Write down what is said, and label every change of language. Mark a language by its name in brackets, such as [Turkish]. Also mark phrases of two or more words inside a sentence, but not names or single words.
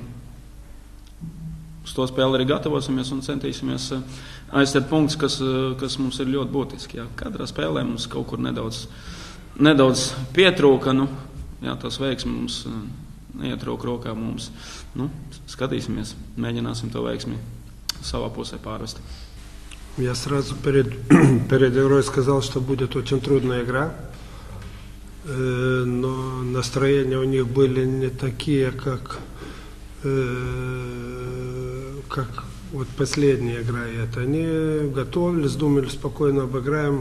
[Latvian] Uz to spēli arī gatavosimies un centīsimies aizstāt punktus, kas mums ir ļoti būtiski. Katrā spēlē mums kaut kur nedaudz pietrūka. Tas veiksmi mums neietrūk rokā mums. Skatīsimies, mēģināsim to veiksmi savā pusē pārvest. [Russian] Я сразу перед игрой сказал, что будет очень трудная игра, но настроения у них были не такие, как вот последняя игра. Они готовились, думали, спокойно обыграем.